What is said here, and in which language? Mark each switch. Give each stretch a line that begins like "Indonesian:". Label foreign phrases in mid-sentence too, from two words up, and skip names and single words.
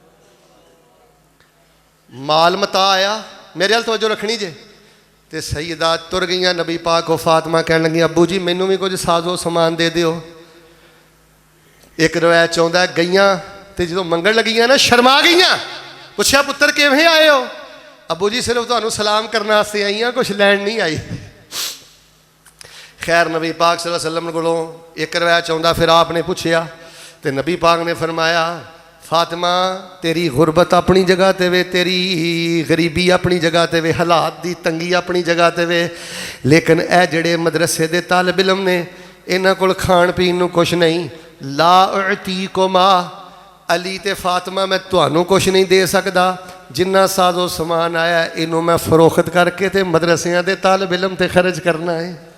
Punjabi: مال متاع آیا، میرے حال توجہ رکھنی جے، تو سیدہ تر گئی نبی پاک کو، فاطمہ کہن لگی ابو جی مینوں بھی کچھ ساز و سامان دے دیو. اک روایت چاہتا ہے گئیاں تو جو منگن لگیاں نا شرما گئیاں، پچھیا پتر کیویں آئے ہو، ابو جی صرف تہانوں سلام کرنے واسطے آئی ہاں، کجھ لین نہیں آئی. خیر نبی پاک
Arabic: صلى الله عليه وسلم
Punjabi: کولوں اک روایت چاہتا، فیر آپنے پچھیا تو نبی پاک نے فرمایا فاطمہ تیری غربت اپنی جگہ تے وے، تیری غریبی اپنی جگہ تے وے، حالات دی تنگی اپنی جگہ تے وے، لیکن اے جیہڑے مدرسے دے طالب علم نے انہاں کول کھان پین نوں کجھ نہیں.
Arabic: لا أعطيكما,
Punjabi: علی تے فاطمہ میں تہانوں کجھ نہیں دے سکدا، جنا ساز و سامان آیا اینوں میں فروخت کرکے تے مدرسیاں دے طالب علم تے خرچ کرنا ہے.